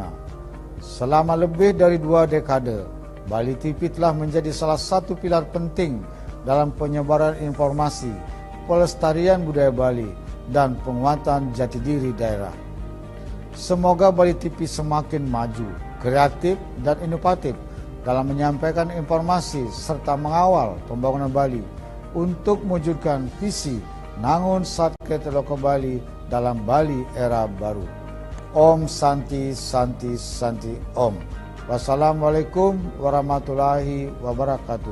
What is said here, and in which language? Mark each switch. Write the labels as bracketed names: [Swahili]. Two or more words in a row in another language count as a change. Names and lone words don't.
[Indonesian] Selama lebih dari 2 dekade, Bali TV telah menjadi salah satu pilar penting dalam penyebaran informasi, pelestarian budaya Bali, dan penguatan jati diri daerah. Semoga Bali TV semakin maju, kreatif, dan inovatif dalam menyampaikan informasi serta mengawal pembangunan Bali untuk mewujudkan visi Nangun Satke Teloko Bali dalam Bali era baru. [Sanskrit] Om Santi Santi Santi Om. [Arabic] والسلام عليكم ورحمة الله وبركاته.